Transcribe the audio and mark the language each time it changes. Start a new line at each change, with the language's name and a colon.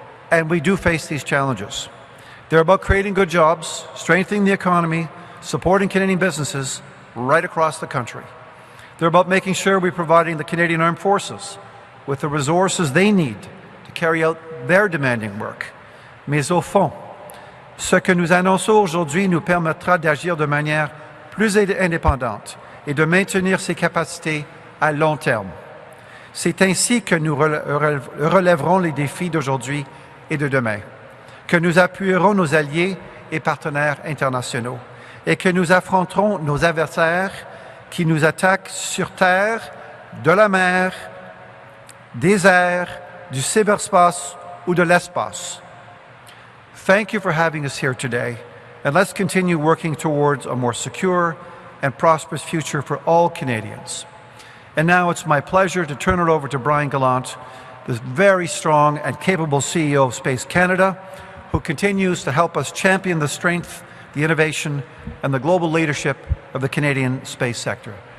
English: And we do face these challenges. They're about creating good jobs, strengthening the economy, supporting Canadian businesses right across the country. They're about making sure we're providing the Canadian Armed Forces with the resources they need to carry out their demanding work.
French: Mais au fond, ce que nous annonçons aujourd'hui nous permettra d'agir de manière plus indépendante et de maintenir ses capacités à long terme. C'est ainsi que nous relèverons les défis d'aujourd'hui et de demain, que nous appuierons nos alliés et partenaires internationaux et que nous affronterons nos adversaires qui nous attaquent sur terre, de la mer, des airs, du cyberspace ou de l'espace.
English: Thank you for having us here today, and let's continue working towards a more secure and prosperous future for all Canadians. And now it's my pleasure to turn it over to Brian Gallant, the very strong and capable CEO of Space Canada, who continues to help us champion the strength, the innovation, and the global leadership of the Canadian space sector.